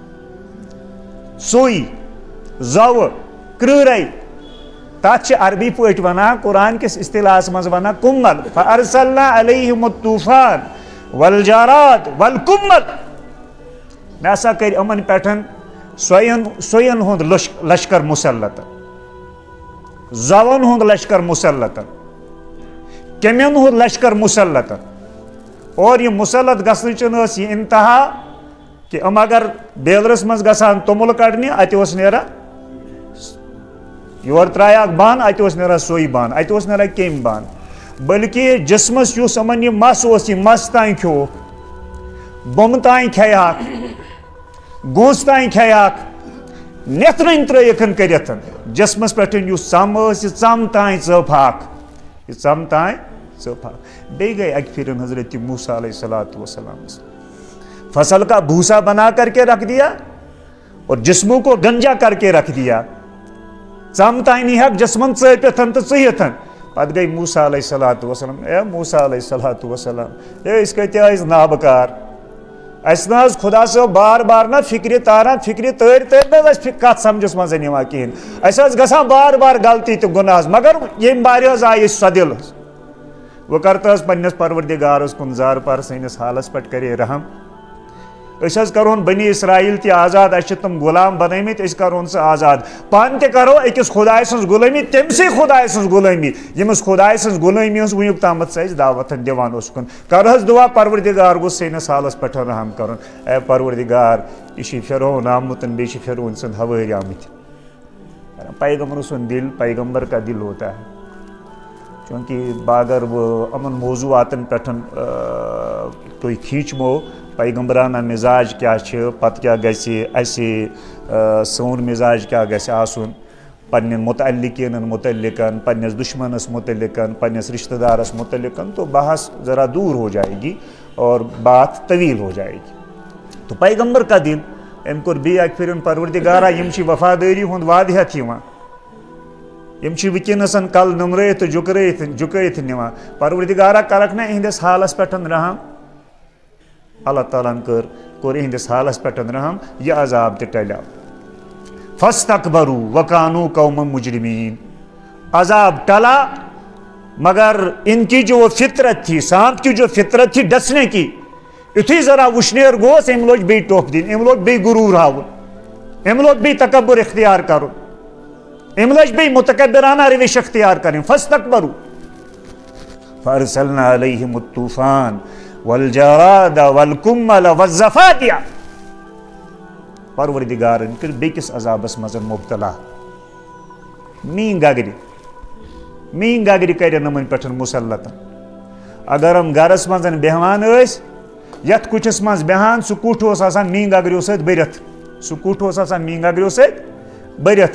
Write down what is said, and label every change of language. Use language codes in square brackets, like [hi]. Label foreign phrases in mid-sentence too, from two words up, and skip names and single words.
[ks] سُے زوٕ کرۭرے تتھ چھِ عربی پٲٹھۍ ونان قرآن کِس اصطلاحس منٛز ونان کُمل [ar] فارسلنا علیہم الطوفان والجراد والکمل [ks] مےٚ ہسا کٔرۍ یِمن پٮ۪ٹھ سۄین ہُنٛد لشکر مسلط زوَن ہُنٛد لشکر مسلط کیٚمٮ۪ن ہُنٛد لشکر مسلط اور یہِ مسلط گژھنٕچ ٲس یہِ انتہا کہِ یِم اگر بیلرس منٛز گژھان توٚمُل کڑنہِ اتہِ اوس نیران یورٕ ترٛایکھ بن اتہِ اوس نیران سُے بن اتہِ اوس نیران کیٚمۍ بن بٔلکہِ جسمس یُس یِمن یہِ مس اوس یہِ مس تام کھیوٚوُکھ بۄمہٕ تام کھیٚیہکھ گوٚنٛس تام کھیٚیہکھ نیترٕنۍ ترٲیِکھ کٔرِتھ جسمس پٮ۪ٹھ یُس ژم ٲس یہِ ژم تام ژٔپہکھ یہِ ژم تام ژٔپہکھ بیٚیہِ گٔے اکہِ پھِرِ حضرت موسیٰ [ar] علیہ الصلوۃ والسلام [ur] فصل کا بھوسا بنا کر کے رکھ دیا اور جسموں کو گنجا کر کے رکھ دیا [ks] ژم تام نیہکھ جسمن ژٔپِتھ تہٕ ژٕہِتھ پتہٕ گٔے موسیٰ [ar] علیہ الصلوۃ والسلام [ks] اے موسیٰ [ar] علیہ الصلوۃ والسلام [ks] ہے أسۍ کۭتیاہ ٲسۍ نابکار اَسہِ نہ حظ خدا صٲب بار بار نہ فِکرِ تاران فِکرِ تٲرۍ نہ حظ اَسہِ کتھ سمجھس منٛز یِوان کِہینۍ اَسہِ حظ گژھان بار بار غلطی تہٕ گۄناہ حظ مگر ییٚمہِ بارِ حظ آیہِ أسۍ سۄدِل حظ وۄنۍ کر تہٕ حظ پننِس پروردگارس کُن زار پار سٲنِس حالس پٮ۪ٹھ کرے رحم أسۍ حظ کرہون بنی اسرائیل تہِ آزاد اَسہِ چھِ تِم غلام بنٲمٕتۍ أسۍ کرہون سُہ آزاد پانہٕ تہِ کرو أکِس خۄداے سٕنٛز غلٲمی تٔمسٕے خۄداے سٕنٛز غلٲمی ییٚمِس خۄداے سٕنٛز غلٲمی ہٕنٛز وُنیُک تامتھ سۄ أسۍ دعوت دِوان اوسُکھ کر حظ دُعا پروردگار گوٚژھ سٲنِس حالس پٮ۪ٹھ رحم کرُن اے پروردگار یہِ چھُ فرعون آمُت بیٚیہِ چھِ فرعون سٕنٛدۍ ہوٲرۍ آمٕتۍ پیغمبر سُنٛد دل [ur] پیغمبر کا دل ہوتا ہے [ks] چوٗنٛکہِ بہٕ اگر بہٕ یِمن موضوٗعاتن پٮ۪ٹھ تُہۍ کھیٖنچمو پیغمبرانہ مزاج کیاہ چھِ پتہٕ کیاہ گژھِ اَسہِ سون مزاج کیاہ گژھِ آسُن پننٮ۪ن متعلقیٖنن متعلقن پننِس دُشمنس متعلقن پننِس رشتہٕ دارس متعلقن [ur] تو بحث ذرا دور ہو جائے گی اور بات طویل ہو جائے گی تو پیغمبر کا دل [ks] أمۍ کوٚر بیٚیہِ اکہِ پھِرِ پروردگارا یِم چھِ وفادٲری ہُنٛد وعدٕ ہٮ۪تھ یِوان یِم چھِ وٕنکیٚنس کل نُمرٲیِتھ تہٕ جُکٲیِتھ نِوان پروردگارا کرکھ نہ یِہنٛدِس حالس پٮ۪ٹھ رحم اللہ تعالیٰ ہن کوٚر یِہنٛدِس حالس پٮ۪ٹھ رحم یہِ عذاب تہِ ٹلیو [ar] فاستکبروا وکانوا قوما مجرمین. [ur] عذاب ٹلا مگر ان کی جو فطرت تھی، سانپ کی جو فطرت تھی ڈسنے کی، [ks] یتھی ذرا وشنیر گوس ام لوگ بی ٹوپ دین، ام لوگ بی غرور ہاون، ام لوگ بی تکبر اختیار کرن، ام لوگ بی متکبرانہ روش اختیار کریں. [ar] فاستکبروا فارسلنا علیہم الطوفان والجراد والکمل والضفادع. [ks] پروردگارن کر بیکس عذابس مزن مبتلا. مین گگری کرن نمن پٹھن مسلط. اگر ہم گرس مزن بہوان اس یت کچھس مز بہان سہ کٹ اوس آسان مین گگریو سۭتۍ بٔرِتھ، سہ کٹ اوس آسان مین گگریو سۭتۍ بٔرِتھ.